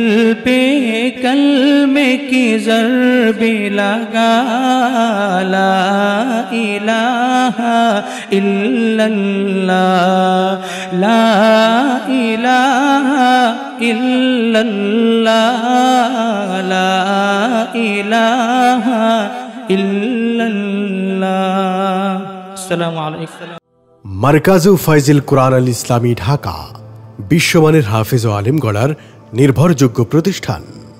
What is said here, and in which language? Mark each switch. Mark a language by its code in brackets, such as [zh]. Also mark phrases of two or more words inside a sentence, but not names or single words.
[ur] پہ کلمے کی ضرب لگا [ar] لا الہ الا اللہ لا الہ الا اللہ لا الہ الا اللہ السلام علیکم [bn] মারকাজু ফাইজিল কুরআন আল ইসলামী ঢাকা বিশ্বমানের হাফেজ ও আলেম গড়ার নির্ভরযোগ্য প্রতিষ্ঠান।